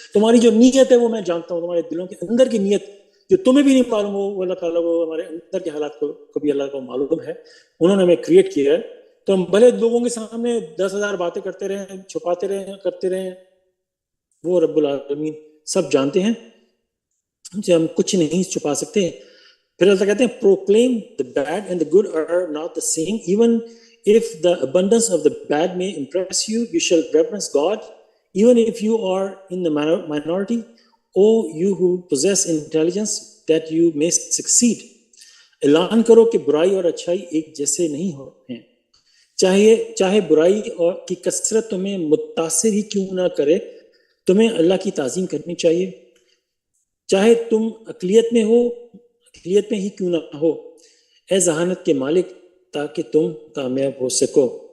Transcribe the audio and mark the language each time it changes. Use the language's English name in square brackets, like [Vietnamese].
[Urdu] تمہاری جو نیت ہے وہ میں جانتا ہوں، تمہارے دلوں کے اندر کی نیت جو تمہیں بھی نہیں معلوم ہو، وہ اللہ تعالیٰ کو ہمارے اندر کے حالات کو کبھی اللہ کو معلوم ہے. انہوں نے ہمیں کریٹ کیا ہے، تو ہم بھلے لوگوں کے سامنے 10,000 باتیں کرتے رہیں، چھپاتے رہیں، کرتے رہیں، وہ رب العالمین سب جانتے ہیں، ہم کچھ نہیں چھپا سکتے. پھر اللہ کہتے ہیں [English] proclaim the bad and the good are not the same, even if the abundance of the bad may impress you, you shall reverence God even if you are in the minority, O you who possess intelligence, that you may succeed. [Urdu] اعلان کرو کہ برائی اور اچھائی ایک جیسے نہیں ہیں، چاہے برائی اور کی کثرت تمہیں متاثر ہی کیوں نہ کرے، تمہیں اللہ کی تعظیم کرنی چاہیے، چاہے تم اقلیت میں ہی کیوں نہ ہو، اے ذہانت کے مالک، تاکہ تم کامیاب ہو سکو.